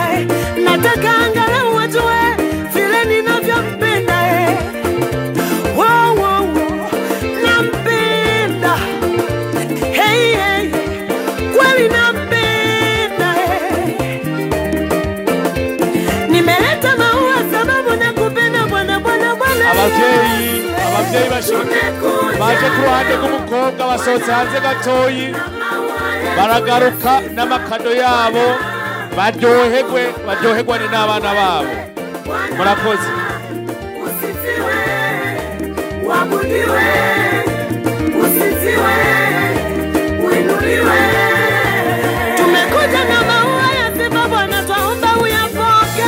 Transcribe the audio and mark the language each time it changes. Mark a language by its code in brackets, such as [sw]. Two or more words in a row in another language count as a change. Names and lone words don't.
[sw] Nataka angalau wajue vile ninavyompenda. Wow, wow, wow. Nampenda. Hey, hey, kweli nampenda. Nimeleta maua sababu nakupenda bwana. [rn] Abavyeyi bashike baje ku ruhande rw'umukobwa basohotse hanze gatoyi baragaruka n'amakado yabo baryoherwe n'abana babo. Murakoze. [sw] Usifiwe, wabudiwe, usifiwe, uinuliwe. Tumekuja na maua ya sifa Bwana, twaomba uyapoke.